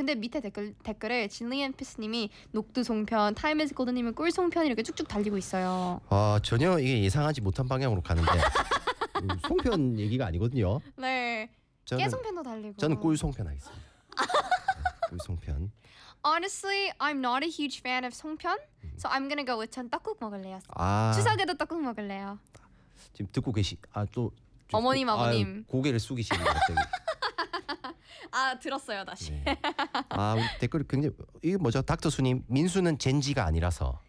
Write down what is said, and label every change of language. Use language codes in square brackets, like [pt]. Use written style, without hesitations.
[ko] 근데 밑에 댓글에 진리앤 피스님이 녹두 송편, 타임에즈 골드님은 꿀 송편 이렇게 쭉쭉 달리고 있어요. 아 전혀 이게 예상하지 못한 방향으로 가는데. 송편 얘기가 아니거든요. 네. 저는, 깨송편도 달리고. 저는 꿀송편 하겠습니다. 꿀송편. [en] Honestly, I'm not a huge fan of 송편. So I'm gonna go with [ko] 전 떡국 먹을래요. 아, 추석에도 떡국 먹을래요. 지금 듣고 계시... 아, 또, 어머님, 어머님. 아, 고개를 숙이시는 것 같아요. 아, 들었어요, 다시. 네. 아, 댓글 굉장히... 이게 뭐죠? 닥터 수님, 민수는 젠지가 아니라서.